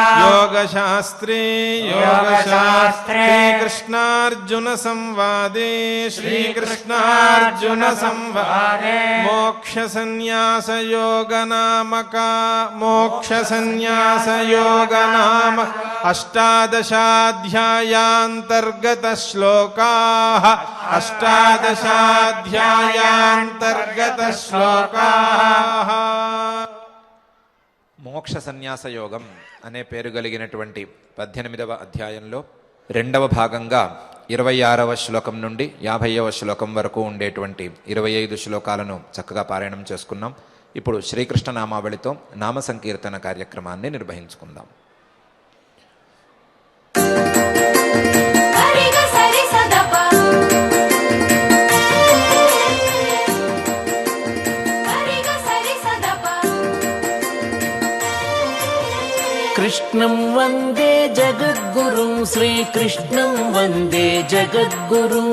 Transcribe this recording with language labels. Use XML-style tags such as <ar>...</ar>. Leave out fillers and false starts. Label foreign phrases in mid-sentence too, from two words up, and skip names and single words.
<sa>योगशास्त्रे श्रीकृष्णार्जुन संवादे मोक्षसंन्यासयोग नाम अष्टादशाध्यायान्तर्गत श्लोकाः</sa> <te>మోక్ష సన్యాస యోగం అనే పేరు కలిగినటువంటి 18వ అధ్యాయంలో రెండవ భాగంగా 26వ శ్లోకం నుండి 50వ శ్లోకం వరకు ఉండేటువంటి 25 శ్లోకాలను చక్కగా పారాయణం చేసుకున్నాం. ఇప్పుడు శ్రీకృష్ణ నామావళితో నామ సంకీర్తన కార్యక్రమాన్ని నిర్వహించుకుందాం.</te> <sa>कृष्णं वन्दे जगद्गुरुं श्रीकृष्णं वन्दे जगद्गुरुं</sa>